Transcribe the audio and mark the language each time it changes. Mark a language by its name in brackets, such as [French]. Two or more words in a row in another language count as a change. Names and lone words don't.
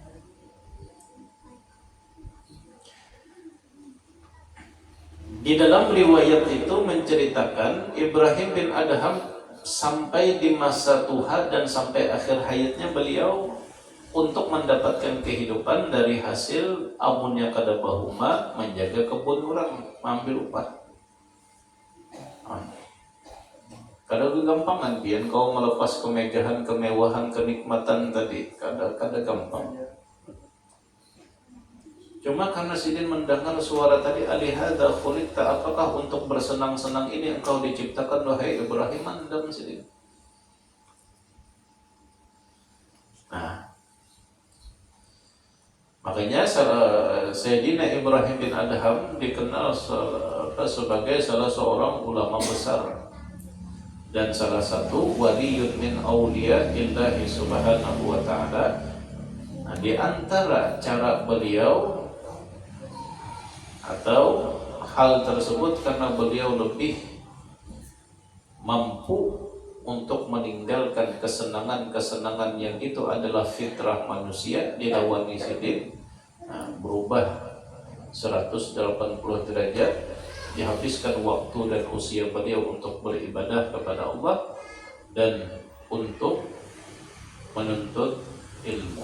[Indonesian] Di dalam riwayat itu menceritakan Ibrahim bin Adham sampai di masa tua dan sampai akhir hayatnya beliau untuk mendapatkan kehidupan dari hasil amunnya [Banjar] kada bahuma menjaga kebun orang, ambil upah. Kada gampangan biar kau melepas kemegahan, kemewahan, kenikmatan tadi, kada gampang. Cuma karena sidin mendengar suara tadi, [Arabic] ألهذا خلقت, [Indonesian] apakah untuk bersenang-senang ini engkau diciptakan wahai Ibrahim? [Banjar] Mandam sidin. [Indonesian] Nah, makanya Sayyidina Ibrahim bin Adham dikenal sebagai salah seorang ulama besar dan salah satu [Arabic] ولي من أولياء الله سبحانه وتعالى. [Indonesian] Nah, di antara cara beliau atau hal tersebut karena beliau lebih mampu untuk meninggalkan kesenangan-kesenangan yang itu adalah fitrah manusia, [Banjar] dilawani sidin, [Indonesian] berubah 180 derajat, dihabiskan waktu dan usia beliau untuk beribadah kepada Allah dan untuk menuntut ilmu.